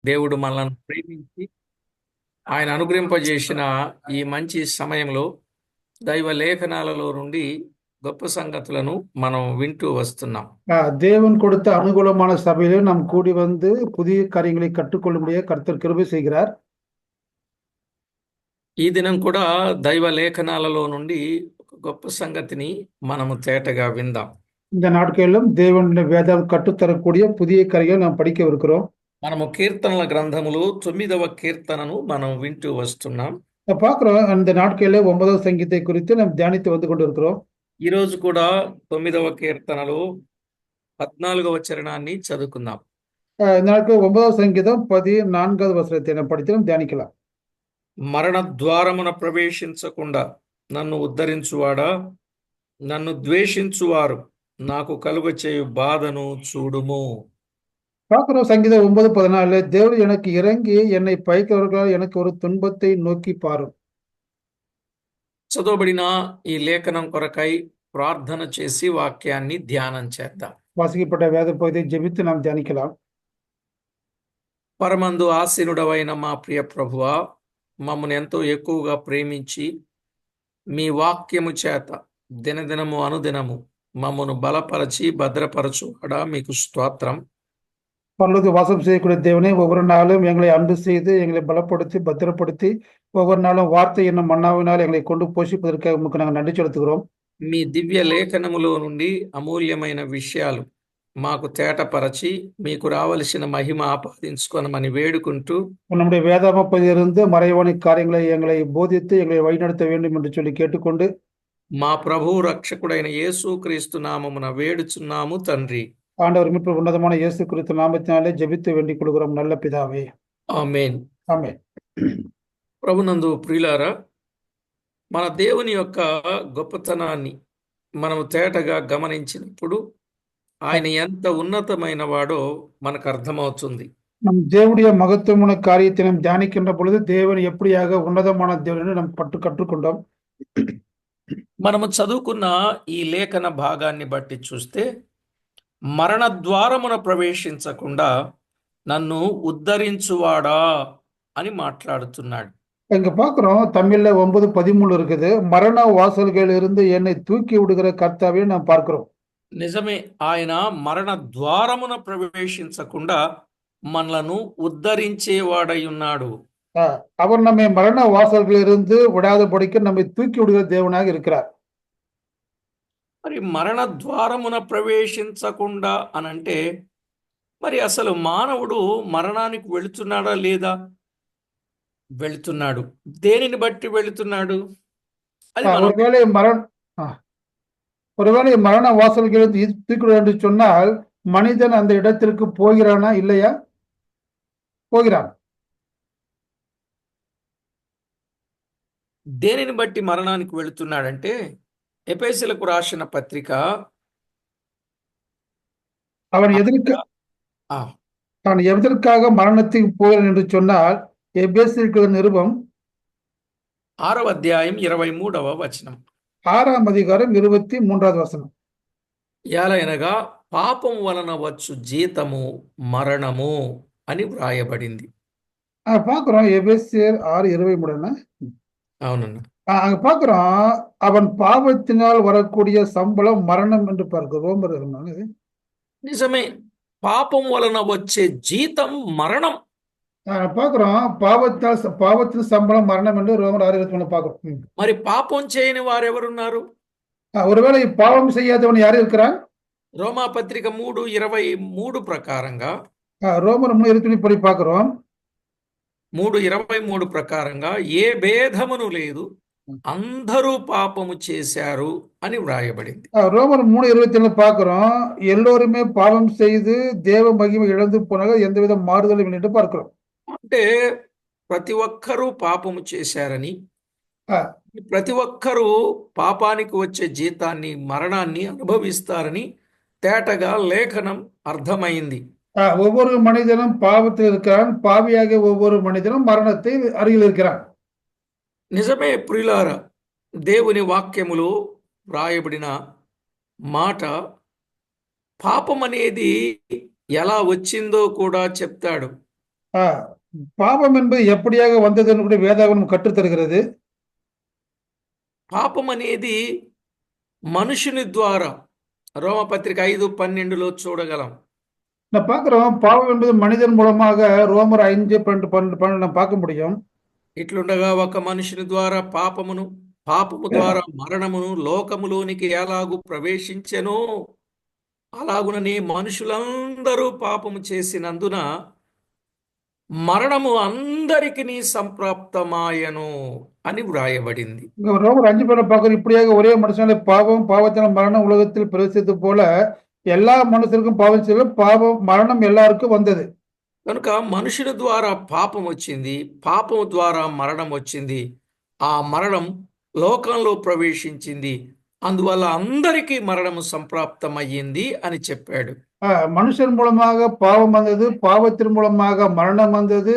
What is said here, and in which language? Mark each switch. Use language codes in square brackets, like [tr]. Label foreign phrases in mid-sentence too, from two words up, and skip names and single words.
[te] దేవుడు మనల్ని ప్రేమించి ఆయన అనుగ్రహింపజేసిన ఈ మంచి సమయంలో దైవ లేఖనాలలో నుండి గొప్ప సంగతులను మనం వింటూ వస్తున్నాం. [ta] தேவன் கொடுத்த அனுகூலமான சபையிலே நாம் கூடி வந்து புதிய காரியங்களை கற்றுக்கொள்ளும்படியாக கர்த்தர் கிருபை செய்கிறார். [te] ఈ దినం కూడా దైవ లేఖనాలలో నుండి ఒక గొప్ప సంగతిని మనము తేటగా విందాం. [ta] இந்த நாட்களிலும் தேவனுடைய வேதம் கற்றுத்தரக்கூடிய புதிய காரியங்களை நாம் படிக்கவிருக்கிறோம். [te] మనము కీర్తనల గ్రంథములు 9వ కీర్తనను మనం వింటూ వస్తున్నాం. [ta] பார்க்கிறோம், அந்த நாட்களிலே 9வது சங்கீதத்தை குறித்து நாம் தியானித்து வந்து கொண்டிருக்கிறோம். [te] ఈ రోజు కూడా 9వ కీర్తనలో 14వ చరణాన్ని చదువుకుందాం. [ta] இந்த நாட்கள் 9வது சங்கீதம் 14வது வசனத்தை நாம் படித்து நாம் தியானிக்கலாம். [te] మరణ ద్వారమున ప్రవేశించకుండా నన్ను ఉద్ధరించువాడా, నన్ను ద్వేషించువారు నాకు కలుగచేయు బాధను చూడుము. [ta] பார்க்கிறோம், சங்கீதம் 9:14, தேவன் எனக்கு இறங்கி என்னை பயக்கிறவர்களால் எனக்கு ஒரு துன்பத்தை நோக்கி பாரும். [te] చదవబడిన ఈ లేఖనం కొరకై ప్రార్థన చేసి వాక్యాన్ని ధ్యానం చేద్దాం. [ta] வாசிக்கப்பட்ட வேத பகுதியை ஜெபித்து நாம் தியானிக்கலாம். [te] పరమందు ఆసీనుడవైన మా ప్రియ ప్రభువా, మమ్మల్ని ఎంతో ఎక్కువగా ప్రేమించి మీ వాక్యము చేత దినదినము అనుదినము మమ్మను బలపరచి భద్రపరచువాడా మీకు స్తోత్రం. [ta] பரலோக வாசம் செய்யக்கூடிய தேவனே, ஒவ்வொரு நாளும் எங்களை அன்பு செய்து எங்களை பலப்படுத்தி பத்திரப்படுத்தி ஒவ்வொரு நாளும் வார்த்தை என்னும் மன்னாவினால் எங்களை கொண்டு போஷிப்பதற்காக உமக்கு நாங்கள் நன்றி செலுத்துகிறோம். [te] మీ దివ్య లేఖనములో నుండి అమూల్యమైన విషయాలు మాకు తేటపరచి మీకు రావలసిన మహిమ ఆపాదించుకొనమని వేడుకుంటూ, [ta] நம்முடைய வேதாம பகுதியிலிருந்து மறைவான காரியங்களை எங்களை போதித்து எங்களை வழிநடத்த வேண்டும் என்று சொல்லி கேட்டுக்கொண்டு [te] మా ప్రభువు రక్షకుడైన యేసుక్రీస్తు నామమున వేడుచున్నాము తండ్రి. [ta] ஆண்டவர் மீட்பு உன்னதமான இயேசு கிறிஸ்து நாமத்தினாலே ஜெபித்து வேண்டிக் கொள்கிறோம் நல்ல பிதாவே, [te] ఆమేన్. [ta] ஆமென். [te] ప్రభునందు ప్రియులారా, మన దేవుని యొక్క గొప్పతనాన్ని మనము తేటగా గమనించినప్పుడు ఆయన ఎంత ఉన్నతమైన వాడో మనకు అర్థమవుతుంది. [ta] நம் தேவனுடைய மகத்துவமான காரியத்தை நாம் தியானிக்கின்ற பொழுது தேவன் எப்படியாக உன்னதமான தேவன் என்று நாம் கற்றுக்கொண்டோம். [te] మనము చదువుకున్న ఈ లేఖన భాగాన్ని బట్టి చూస్తే మరణ ద్వారమున ప్రవేశించకుండా నన్ను ఉద్ధరించువాడా అని మాట్లాడుతున్నాడు. [ta] இங்க பாக்குறோம், தமிழ்ல 9:13 இருக்குது. மரண வாசல்களில் இருந்து என்னை தூக்கி விடுகிற கர்த்தாவே நாம் பார்க்கிறோம். [te] నిజమే, ఆయన మరణ ద్వారమున ప్రవేశించకుండా మనలను ఉద్ధరించేవాడై ఉన్నాడు. [ta] அவர் நம்மை மரண வாசல்களில் இருந்து விடாதபடிக்கு நம்மை தூக்கி விடுகிற தேவனாக இருக்கிறார். [te] మరి మరణ ద్వారమున ప్రవేశించకుండా అనంటే మరి అసలు మానవుడు మరణానికి వెళుతున్నాడా లేదా? వెళుతున్నాడు. దేనిని బట్టి వెళుతున్నాడు? అది మనం [ta] ஒருவேளை மரண வாசல்களில் தூக்கி என்று சொன்னால் மனிதன் அந்த இடத்திற்கு போகிறானா இல்லையா? போகிறான். [te] దేనిని బట్టి మరణానికి వెళుతున్నాడంటే, ఎఫెసీయులకు రాసిన పత్రిక [ta] அவன் எதற்காக மரணத்துக்கு போகிறான் என்று சொன்னால் எபேசியருக்கு நிருபம் [te] 6వ అధ్యాయం 23వ వచనం. 6వ అధికారం 23వ వచనం. ఎలయనగా పాపం వలన వచ్చు జీతము మరణము అని వ్రాయబడింది. [ta] பார்க்கிறோம், எபேசியர் 6:23. [te] అవునన్నా. [ta] அங்க பார்க்கிறோம், அவன் பாவத்தினால் வரக்கூடிய சம்பளம் மரணம் என்று பார்க்கிறோம். [te] నిజమే, పాపం వలన వచ్చే జీతం మరణం. [ta] பார்க்கிறோம், பாவத்தின் சம்பளம் மரணம் என்று ரோமர் 6:23 பார்க்கிறோம். [te] మరి పాపం చేయని వారెవరున్నారు? [ta] ஒருவேளை பாவம் செய்யாதவன் யாரு இருக்கிறான்? [te] రోమా పత్రిక 3:23 ప్రకారంగా, [ta] ரோமர் 3:23 படி பார்க்கிறோம். [te] 3:23 ప్రకారంగా ఏ భేదమును లేదు, అందరూ పాపము చేశారు అని వ్రాయబడింది. [ta] ரோமர் 3:27 பார்க்கிறோம், எல்லோருமே பாவம் செய்து தேவ மகிமை இழந்து போனாங்க, எந்தவித மாறுதலும் இல்லை என்று பார்க்கிறோம். [te] అంటే ప్రతి ఒక్కరూ పాపము చేశారని, ప్రతి ఒక్కరూ పాపానికి వచ్చే జీతాన్ని, మరణాన్ని అనుభవిస్తారని తేటగా లేఖనం అర్థమైంది. [ta] ஒவ்வொரு மனிதனும் பாவத்தில் இருக்கிறான், பாவியாக ஒவ்வொரு மனிதனும் மரணத்தை அருகில் இருக்கிறான். [te] నిజమే ప్రియులారా, దేవుని వాక్యములో వ్రాయబడిన మాట పాపం అనేది ఎలా వచ్చిందో కూడా చెప్తాడు. [ta] பாவம் என்பது எப்படியாக வந்தது என்று கூட வேதாகமம் கற்றுத்தருகிறது. [te] పాపం అనేది మనుషుని ద్వారా రోమపత్రిక 5:12 చూడగలం. [ta] நான் பார்க்கிறோம், பாவம் என்பது மனிதன் மூலமாக ரோமர் 5:12 நாம் பார்க்க முடியும். [te] ఇట్లుండగా ఒక మనుషుని ద్వారా పాపము ద్వారా మరణమును లోకములోనికి ఎలాగూ ప్రవేశించెనో అలాగుననే మనుషులందరూ పాపము చేసినందున మరణము అందరికిని సంప్రాప్తమాయను అని వ్రాయబడింది. [ta] இங்க ரோமர் 5 பார்க்கிறோம், இப்படியாக ஒரே மனுஷனாலே பாவம், பாவத்தினால் மரணம் உலகத்தில் பிரவேசித்தது போல எல்லா மனுஷருக்கும் பாவம் செய்ய பாவம் மரணம் எல்லாருக்கும் வந்தது. [te] కనుక మనుషుల ద్వారా పాపం వచ్చింది, పాపం ద్వారా మరణం వచ్చింది. ఆ మరణం లోకంలో ప్రవేశించింది, అందువల్ల అందరికీ మరణము సంప్రాప్తమయ్యింది అని చెప్పాడు. [ta] மனுஷன் மூலமாக பாவம் வந்தது, பாவத்தின் மூலமாக மரணம் வந்தது.